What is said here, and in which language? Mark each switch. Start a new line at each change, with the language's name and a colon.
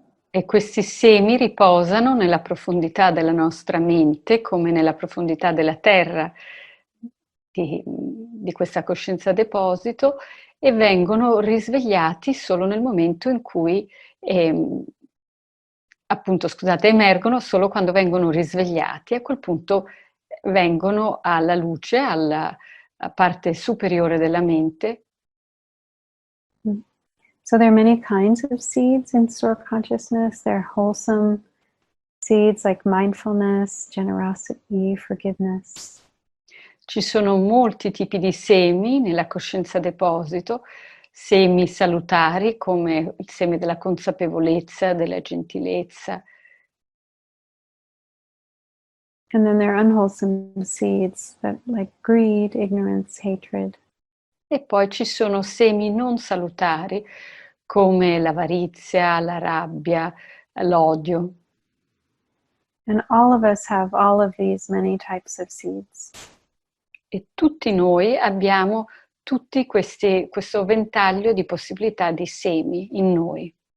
Italian: E questi semi riposano nella profondità della nostra mente, come nella profondità della terra di questa coscienza deposito, e vengono risvegliati solo nel momento in cui emergono solo quando vengono risvegliati. A quel punto vengono alla luce, alla parte superiore della mente.
English: So there are many kinds of seeds in store consciousness. There are wholesome seeds like mindfulness, generosity, forgiveness.
Italian: Ci sono molti tipi di semi nella coscienza deposito, semi salutari come il seme della consapevolezza, della gentilezza.
English: And then there are unwholesome seeds that like greed, ignorance, hatred.
Italian: E poi ci sono semi non salutari come l'avarizia, la rabbia, l'odio.
English: And all of us have all of these many types of seeds.
Italian: E tutti noi abbiamo questo ventaglio di possibilità di semi in noi.